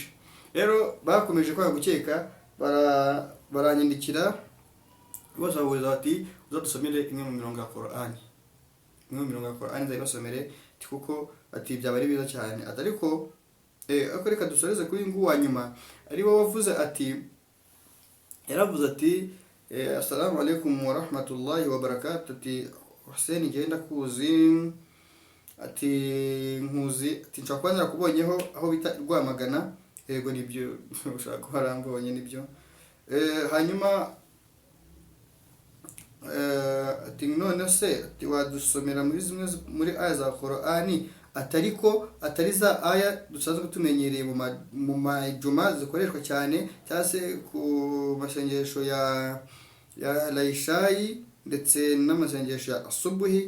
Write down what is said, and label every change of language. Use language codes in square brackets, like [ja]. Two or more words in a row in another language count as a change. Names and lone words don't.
[rw] Rero bakomeje kwanga gukeka, baranyandikira bose babuza bati uzadusomere imwe mu mirongo ya Qur'an, imwe mu mirongo ya Qur'an nzayibasomere kuko ati byaba ari biza cyane. Ariko ariko reka dusoreze kuri nguwo wa nyuma, ari wo wavuze ati, yaravuze ati [ar] السلام عليكم ورحمة الله وبركاته, [rw] ati Hussein genda kuzi, ati nkuzi, ati nshaka kuba narakubonyeho aho bita Rwamagana. Yego nibyo ushaka ko harambonye nibyo. Hanyuma ati none se ati wadusomera muri zimwe muri aya za Qur'ani, atariko atari za aya dusanzwe tumenyereye mu majuma zikoreshwa cyane, cyangwa se ku masengesho ya Laishayi ndetse n'amasengesho ya Asubuhi.